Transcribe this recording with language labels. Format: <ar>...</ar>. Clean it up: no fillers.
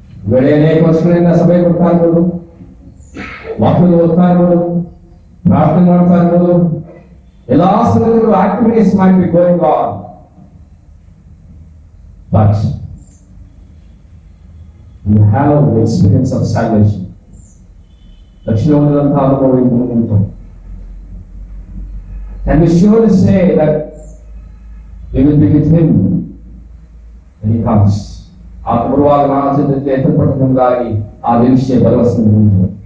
<kn>ವೇಳೆ ಅನೇಕ ವರ್ಷಗಳಿಂದ ಸಭೆ ಕೊಡ್ತಾ ಇರ್ಬೋದು, ವಾಕ್ಯದ ಓದ್ತಾ ಇರ್ಬೋದು, ಪ್ರಾರ್ಥನೆ ಮಾಡ್ತಾ ಇರ್ಬೋದು, ಎಲ್ಲಾ ಸಂಗತಿಗಳು activities</kn> <en>might be going on, but you have the experience of salvation.</en> <kn>ರಕ್ಷಣೆ ಹೊಂದಿದಂತಹ ಅನುಭವ ಇನ್ನು ಉಂಟು.</kn> <en>Can we surely say that we will be with him when he comes?</en> <kn>ಆತ ಬರುವಾಗ ನಾವು ಸಿದ್ಧತೆ ಎತ್ತಲ್ಪಟ್ಟಂಗಾಗಿ ಆ ನಿರೀಕ್ಷೆ ಭರವಸೆ ಉಂಟು.</kn>